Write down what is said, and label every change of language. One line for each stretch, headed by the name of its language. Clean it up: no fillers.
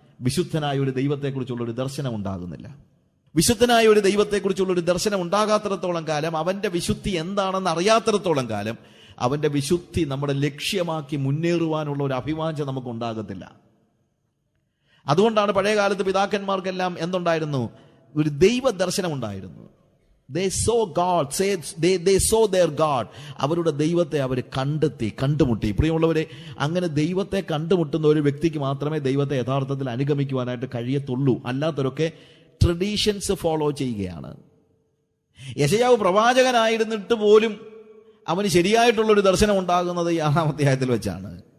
Malayalam: വിശുദ്ധനായ ഒരു ദൈവത്തെക്കുറിച്ചുള്ള ഒരു ദർശനം ഉണ്ടാകുന്നില്ല. വിശുദ്ധനായ ഒരു ദൈവത്തെക്കുറിച്ചുള്ള ഒരു ദർശനം ഉണ്ടാകാത്തിടത്തോളം കാലം, അവന്റെ വിശുദ്ധി എന്താണെന്ന് അറിയാത്തിടത്തോളം കാലം, അവന്റെ വിശുദ്ധി നമ്മുടെ ലക്ഷ്യമാക്കി മുന്നേറുവാനുള്ള ഒരു അഭിവാഞ്ച നമുക്ക് ഉണ്ടാകത്തില്ല. അതുകൊണ്ടാണ് പഴയ കാലത്ത് പിതാക്കന്മാർക്കെല്ലാം എന്തുണ്ടായിരുന്നു? ഒരു ദൈവ ദർശനം ഉണ്ടായിരുന്നു.
English: They saw God, they saw their God.
Malayalam: അവരുടെ ദൈവത്തെ അവർ കണ്ടുമുട്ടി. പ്രിയമുള്ളവരെ, അങ്ങനെ ദൈവത്തെ കണ്ടുമുട്ടുന്ന ഒരു വ്യക്തിക്ക് മാത്രമേ ദൈവത്തെ യഥാർത്ഥത്തിൽ അനുഗമിക്കുവാനായിട്ട് കഴിയത്തുള്ളൂ. അല്ലാത്തവരൊക്കെ ട്രഡീഷൻസ് ഫോളോ ചെയ്യുകയാണ്. യെശയ്യാവ് പ്രവാചകനായിരുന്നിട്ട് പോലും അവന് ശരിയായിട്ടുള്ളൊരു ദർശനം ഉണ്ടാകുന്നത് 6-ാം അധ്യായത്തിൽ വെച്ചാണ്.